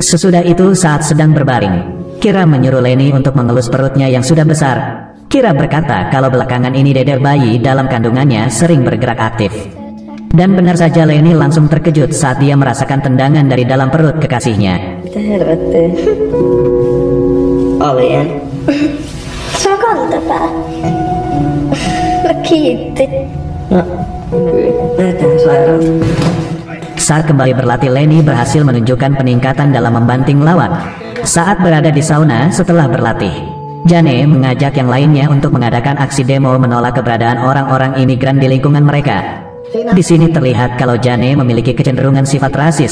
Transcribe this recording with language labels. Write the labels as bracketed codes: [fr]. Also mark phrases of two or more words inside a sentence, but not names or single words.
[id] Sesudah itu saat sedang berbaring, Kira menyuruh Leni untuk mengelus perutnya yang sudah besar. Kira berkata kalau belakangan ini deder bayi dalam kandungannya sering bergerak aktif. Dan benar saja Leni langsung terkejut saat dia merasakan tendangan dari dalam perut kekasihnya. [fi] Mitä helvettiä? Alien. Se on kantapää. No kiitti. No, näytään sairaalta. [id] Saat kembali berlatih, Leni berhasil menunjukkan peningkatan dalam membanting lawan. Saat berada di sauna setelah berlatih, Jane mengajak yang lainnya untuk mengadakan aksi demo menolak keberadaan orang-orang imigran di lingkungan mereka. Di sini terlihat kalau Jane memiliki kecenderungan sifat rasis.